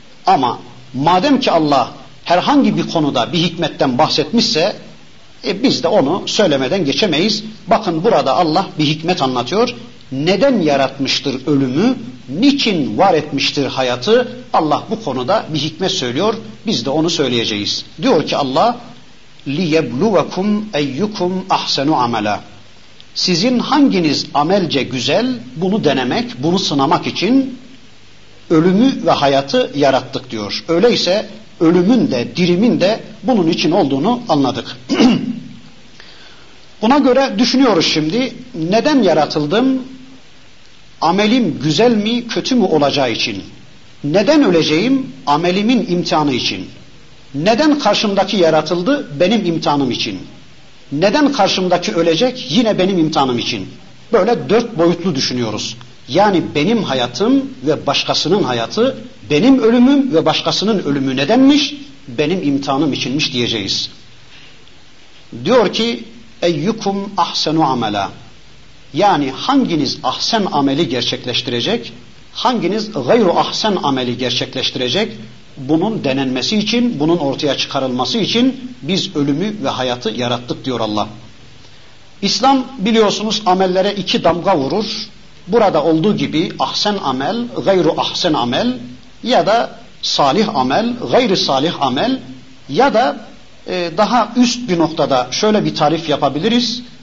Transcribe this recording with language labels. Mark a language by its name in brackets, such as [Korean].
[Turkish] Ama madem ki Allah herhangi bir konuda bir hikmetten bahsetmişse, biz de onu söylemeden geçemeyiz. Bakın burada Allah bir hikmet anlatıyor. Neden yaratmıştır ölümü? Niçin var etmiştir hayatı? Allah bu konuda bir hikmet söylüyor. Biz de onu söyleyeceğiz. Diyor ki Allah, [Arabic] لِيَبْلُوَكُمْ اَيُّكُمْ اَحْسَنُ عَمَلًا. [Turkish] Sizin hanginiz amelce güzel, bunu denemek, bunu sınamak için ölümü ve hayatı yarattık diyor. Öyleyse ölümün de dirimin de bunun için olduğunu anladık. Buna göre düşünüyoruz şimdi, neden yaratıldım? Amelim güzel mi kötü mü olacağı için. Neden öleceğim? Amelimin imtihanı için. Neden karşımdaki yaratıldı? Benim imtihanım için. Neden karşımdaki ölecek? Yine benim imtihanım için. Böyle dört boyutlu düşünüyoruz. Yani benim hayatım ve başkasının hayatı, benim ölümüm ve başkasının ölümü nedenmiş? Benim imtihanım içinmiş diyeceğiz. Diyor ki, [Arabic] اَيُّكُمْ اَحْسَنُ عَمَلًا. [Turkish] Yani hanginiz ahsen ameli gerçekleştirecek, hanginiz gayru ahsen ameli gerçekleştirecek, bunun denenmesi için, bunun ortaya çıkarılması için biz ölümü ve hayatı yarattık diyor Allah. İslam biliyorsunuz amellere iki damga vurur. Burada olduğu gibi ahsen amel, gayru ahsen amel ya da salih amel, gayri salih amel ya da daha üst bir noktada şöyle bir tarif yapabiliriz.